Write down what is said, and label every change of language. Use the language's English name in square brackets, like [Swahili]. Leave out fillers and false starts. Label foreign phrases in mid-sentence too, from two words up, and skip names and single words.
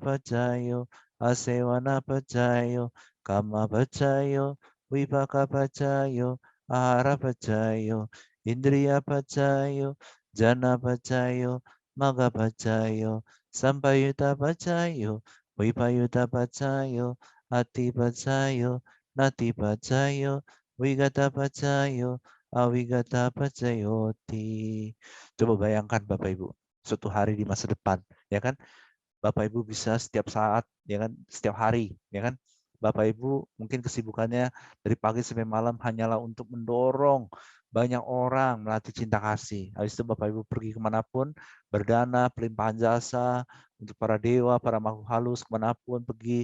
[Pali] pacayo, asewana pacayo, kama pacayo, vipaka pacayo, ahara pacayo, Indriya pacayo, jana pacayo, maga pacayo, sampayuta pacayo, vipayuta pacayo, ati pacayo, nati pacayo, wigata pacayo, awigata pacayoti. [Indonesian] Coba bayangkan Bapak Ibu, suatu hari di masa depan, ya kan? Bapak Ibu bisa setiap saat, ya kan, setiap hari, ya kan. Bapak Ibu mungkin kesibukannya dari pagi sampai malam hanyalah untuk mendorong banyak orang melatih cinta kasih. Habis itu Bapak Ibu pergi kemanapun, berdana, pelimpahan jasa untuk para dewa, para makhluk halus, kemanapun pergi.